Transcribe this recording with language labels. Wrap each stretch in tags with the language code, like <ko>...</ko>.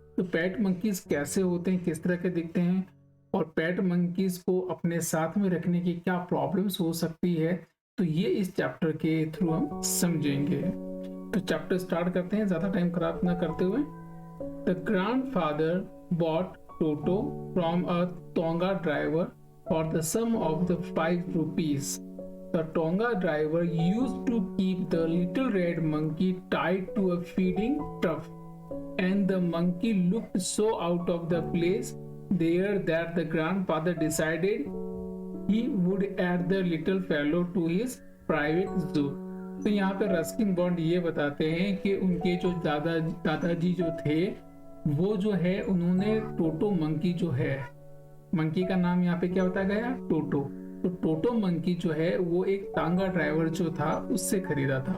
<hi>तो पेट मंकीज कैसे होते हैं, किस तरह के दिखते हैं और पेट मंकीज को अपने साथ में रखने की क्या प्रॉब्लम्स हो सकती है, तो ये इस चैप्टर के थ्रू हम समझेंगे। तो चैप्टर स्टार्ट करते हैं ज़्यादा टाइम खराब ना करते हुए।</hi> <en>The grandfather bought Toto from a tonga driver for the sum of the 5 rupees. The Tonga driver used to keep the little red monkey tied to a feeding trough, and the monkey looked so out of the place there that the grandfather decided he would add the little fellow to his private zoo.</en> <hi>तो यहाँ पे Ruskin bond ये बताते हैं कि उनके जो दादाजी जो थे वो जो है उन्होंने टोटो मंकी जो है, मंकी का नाम यहाँ पे क्या बताया गया, टोटो। तो टोटो मंकी जो है वो एक तांगा ड्राइवर जो था उससे खरीदा था।</hi>